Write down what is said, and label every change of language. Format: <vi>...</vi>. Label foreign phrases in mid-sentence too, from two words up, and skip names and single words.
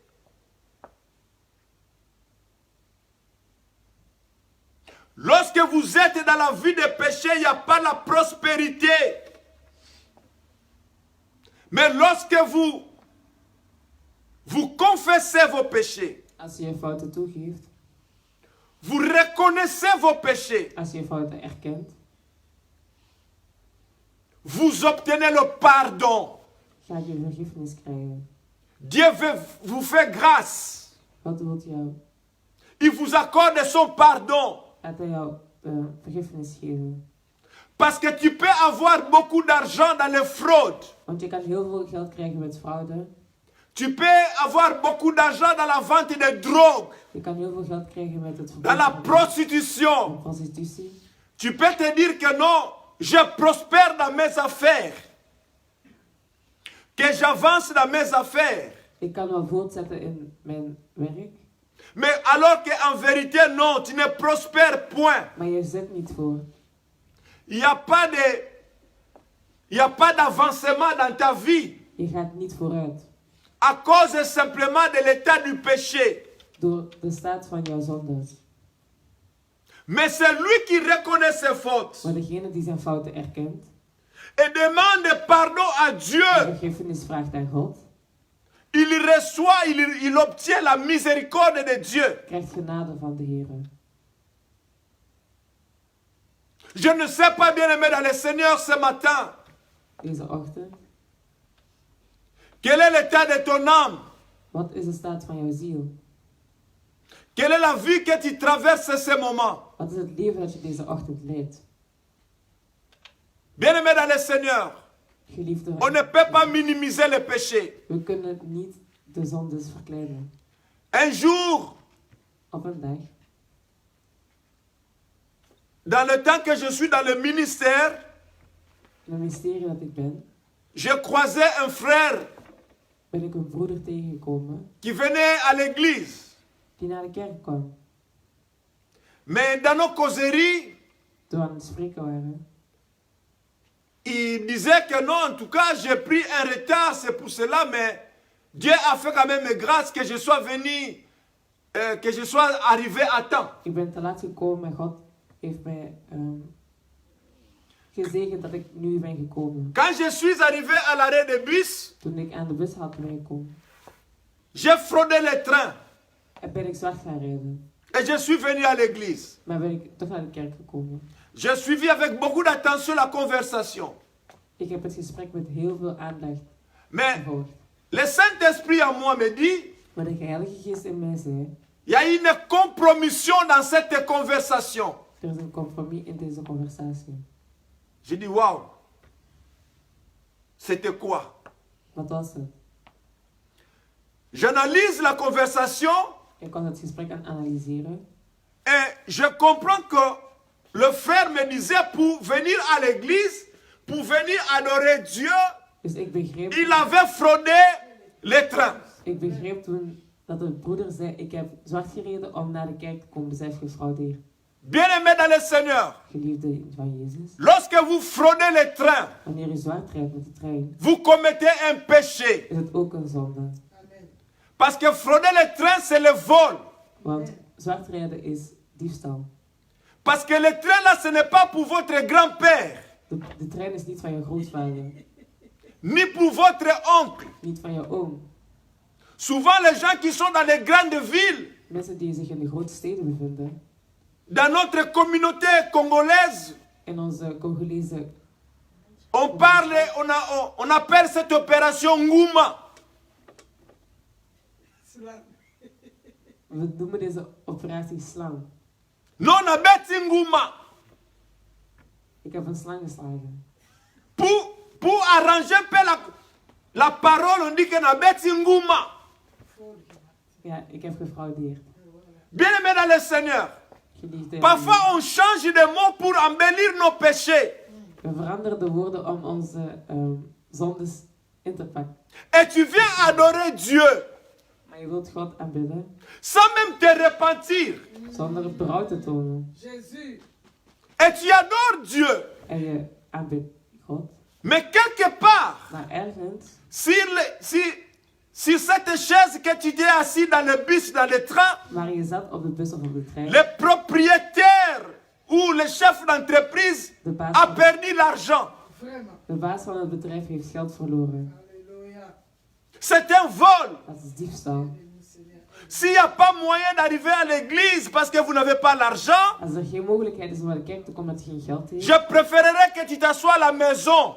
<fr>Lorsque vous êtes dans la vie de péché, il n'y a pas la prospérité. Mais lorsque vous confessez vos péchés,</fr> <nl>Als je je fouten toegeeft,</nl> <fr>vous reconnaissez vos péchés,</fr> <nl>als je je fouten erkent,</nl> <fr>vous obtenez le pardon.</fr> <nl>ga je vergiffenis krijgen.</nl> <fr>Dieu vous fait grâce.</fr> <nl>God wil jou,</nl> <fr>Il vous accorde son pardon.</fr> <nl>laat hij jou vergiffenis geven.</nl> <fr>Parce que tu peux avoir beaucoup d'argent dans les fraudes.</fr> <nl>Want je kan heel veel geld krijgen met fraude.</nl> <fr>Tu peux avoir beaucoup d'argent dans la vente de drogue,</fr> <nl>Je kan heel veel geld krijgen met het</nl> <fr>dans la</fr> <nl>verbod van</nl> <fr>prostitution.</fr> <nl>prostitutie.</nl> <fr>Tu peux te dire que non, je prospère dans mes affaires. Que j'avance dans mes affaires.</fr> <nl>Ik kan wel voortzetten in mijn werk,</nl> <fr>Mais alors qu'en vérité, non, tu ne prospères point.</fr> <nl>maar je zet niet voor.</nl> <fr>Il n'y a pas d'avancement dans ta vie.</fr> <nl>Je gaat niet vooruit.</nl> <fr>À cause simplement de l'état du péché.</fr> <nl>Door de staat van jouw zonde.</nl> <fr>Mais c'est lui qui reconnaît ses fautes.</fr> <nl>Maar degene die zijn fouten erkent</nl> <fr>Et demande pardon à</fr> <nl>en</nl> <fr>Dieu.</fr> <nl>vergiffenis vraagt aan God,</nl> <fr>Il reçoit, il obtient la miséricorde de Dieu.</fr> <nl>krijgt genade van de Heer.</nl> <fr>Je ne sais pas, bien-aimé dans le Seigneur, ce matin,</fr> <nl>Deze ochtend,</nl> <fr>quel est l'état de ton âme?</fr> <nl>wat is de staat van jouw ziel?</nl> <fr>Quelle est la vie que tu traverses en ce moment?</fr> <nl>Wat is het leven dat je deze ochtend leidt?</nl> <fr>Bien-aimé dans le Seigneur,</fr> <nl>Geliefde,</nl> <fr>on ne peut pas minimiser le péché.</fr> <nl>we kunnen niet de zondes verkleinen.</nl> <fr>Un jour,</fr> <nl>Op een dag,</nl> <fr>dans le temps que je suis dans le ministère,</fr> <nl>in het ministerie dat ik ben,</nl> <fr>j'ai croisé un frère</fr> <nl>ben ik een broeder tegengekomen</nl> <fr>qui venait à l'église.</fr> <nl>die naar de kerk kwam.</nl> <fr>Mais dans nos causeries,</fr> <nl>Toen we aan het spreken waren,</nl> <fr>il disait que non, en tout cas, j'ai pris un retard, c'est pour cela, mais Dieu a fait quand même grâce que je sois venu, que je sois arrivé à temps.</fr> <nl>ik ben te laat gekomen en God heeft mij gezegend dat ik nu ben gekomen.</nl> <fr>Quand je suis arrivé à l'arrêt de bus,</fr> <nl>Toen ik aan de bushalte ben gekomen,</nl> <fr>j'ai fraudé le train.</fr> <nl>ben ik zwart gaan rijden.</nl> <fr>Et je suis venu à l'église.</fr> <nl>Maar ben ik toch naar de kerk gekomen.</nl> <fr>J'ai suivi avec beaucoup d'attention la conversation.</fr> <nl>Ik heb het gesprek met heel veel aandacht</nl> <fr>Mais</fr> <nl>gevolgd.</nl> <fr>le Saint-Esprit en moi me dit,</fr> <nl>Maar de Heilige Geest in mij zei,</nl> <fr>il y a une compromission dans cette conversation.</fr> <nl>er is een compromis in deze conversatie.</nl> <fr>J'ai dit, waouh, c'était quoi?</fr> <nl>Wat was het?</nl> <fr>J'analyse la conversation</fr> <nl>Ik was het gesprek aan het analyseren.</nl> <fr>et je comprends que le frère me disait pour venir à l'église, pour venir adorer Dieu,</fr> <nl>Dus ik begreep, il avait fraudé les trains. ik begreep toen dat de broeder zei, ik heb zwart gereden om naar de kerk te komen, dus hij heeft gefraudeerd.</nl> <fr>Bien-aimés dans le Seigneur,</fr> <nl>Geliefde van Jezus.</nl> <fr>lorsque vous fraudez les trains,</fr> <nl>Wanneer je zwart rijdt met de trein,</nl> <fr>vous commettez un péché.</fr> <nl>is het ook een zonde.</nl> <fr>Parce que frauder les trains, c'est le vol.</fr> <nl>Want zwart rijden is diefstal.</nl> <fr>Parce que le train là, ce n'est pas pour votre grand-père,</fr> <nl>De trein is niet van je grootvader,</nl> <fr>ni pour votre oncle.</fr> <nl>niet van je oom.</nl> <fr>Souvent, les gens qui sont dans les grandes villes,</fr> <nl>Mensen die zich in de grote steden bevinden,</nl> <fr>dans notre communauté congolaise,</fr> <nl>in onze Congolese,</nl> <fr>on parle, on appelle cette opération Ngouma.</fr> <nl>we noemen deze operatie slang.</nl> <fr>Non, on appelle Ngouma.</fr> <nl>Ik heb een slang geslagen.</nl> <fr>Pour arranger un peu la parole, on dit qu'on appelle Ngouma.</fr> <nl>Ja, ik heb gefraudeerd.</nl> <fr>Bien-aimés dans le Seigneur,</fr> <nl>Geliefde,</nl> <fr>parfois on change de mots pour embellir nos péchés.</fr> <nl>we veranderen de woorden om onze zondes in te pakken.</nl> <fr>Et tu viens adorer Dieu</fr> <nl>Maar je wilt God aanbidden</nl> <fr>sans même te repentir.</fr> <nl>zonder berouw te tonen.</nl> <fr>Et tu adores Dieu.</fr> <nl>En je aanbidt God.</nl> <fr>Mais quelque part,</fr> <nl>Maar ergens,</nl> <fr>sur cette chaise que tu t'es assis dans le bus, dans le train,</fr> <nl>waar je zat op de bus of op de trein,</nl> <fr>le propriétaire ou le chef d'entreprise</fr> <nl>de baas,</nl> <fr>a perdu l'argent.</fr> <nl>de baas van het bedrijf heeft geld verloren.</nl> <fr>C'est un vol.</fr> <nl>Dat is diefstal.</nl> <fr>S'il n'y a pas moyen d'arriver à l'église parce que vous n'avez pas l'argent,</fr> <nl>Als er geen mogelijkheid is om naar de kerk te komen dat je geen geld heeft,</nl> <fr>je préférerais que tu t'assoies à la maison</fr>